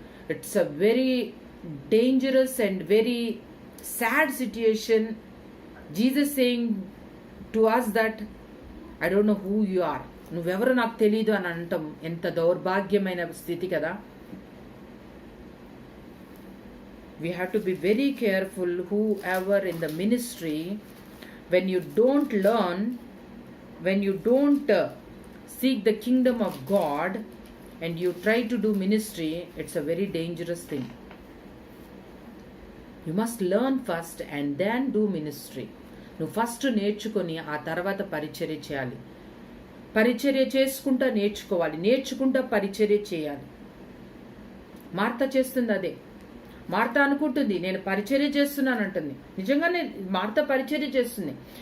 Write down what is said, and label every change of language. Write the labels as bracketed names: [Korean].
[English] It's a very dangerous and very sad situation. Jesus saying to us that I don't know who you are, [Telugu] నువ్వెవరో నాకు తెలీదు అని అంటాం. ఎంత దౌర్భాగ్యమైన స్థితి కదా. [English] We have to be very careful, whoever in the ministry, when you don't learn, when you don't seek the kingdom of God and you try to do ministry, it's a very dangerous thing. You must learn first and then do ministry. [Telugu] నువ్వు first నేర్చుకొని ఆ తర్వాత పరిచర్య చేయాలి. పరిచర్య చేసుకుంటా నేర్చుకోవాలి, నేర్చుకుంటా పరిచర్య చేయాలి. మార్త చేస్తుంది అదే. మార్త అనుకుంటుంది నేను పరిచర్య చేస్తున్నాను అంటుంది. నిజంగానే మార్త పరిచర్య చేస్తుంది.